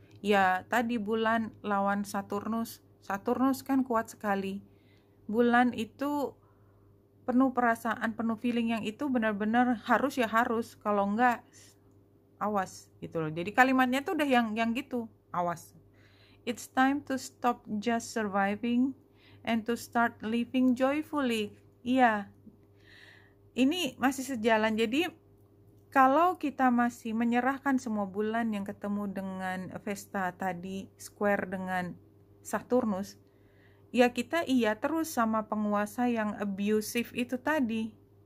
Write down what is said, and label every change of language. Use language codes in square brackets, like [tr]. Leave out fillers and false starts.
[id] Ya, tadi bulan lawan Saturnus. Saturnus kan kuat sekali. Bulan itu penuh perasaan, penuh feeling yang itu benar-benar harus ya harus. Kalau enggak, awas gitu loh. Jadi kalimatnya tuh udah yang gitu, awas. [en] It's time to stop just surviving and to start living joyfully. [id] Iya, ini masih sejalan. Jadi kalau kita masih menyerahkan semua bulan yang ketemu dengan Vesta tadi, square dengan Saturnus, ya kita iya terus sama penguasa yang abusive itu tadi.